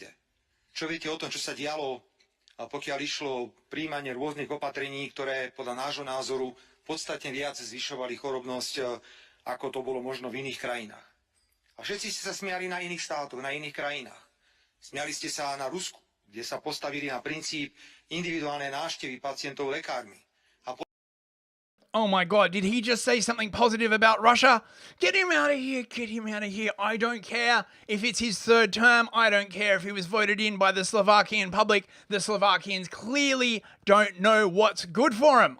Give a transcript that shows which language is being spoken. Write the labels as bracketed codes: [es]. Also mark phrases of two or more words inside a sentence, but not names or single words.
[sk] Čo viete o tom, čo sa dialo, pokiaľ išlo príjmanie rôznych opatrení, ktoré podľa nášho názoru podstatne viac zvyšovali chorobnosť, ako to bolo možno v iných krajinách. A všetci ste sa smiali na iných štátoch, na iných krajinách. Smiali ste sa na Rusku, kde sa postavili na princíp individuálnej návštevy pacientov lekármi. [en] Oh my God, did he just say something positive about Russia? Get him out of here, get him out of here. I don't care if it's his third term. I don't care if he was voted in by the Slovakian public. The Slovakians clearly don't know what's good for him.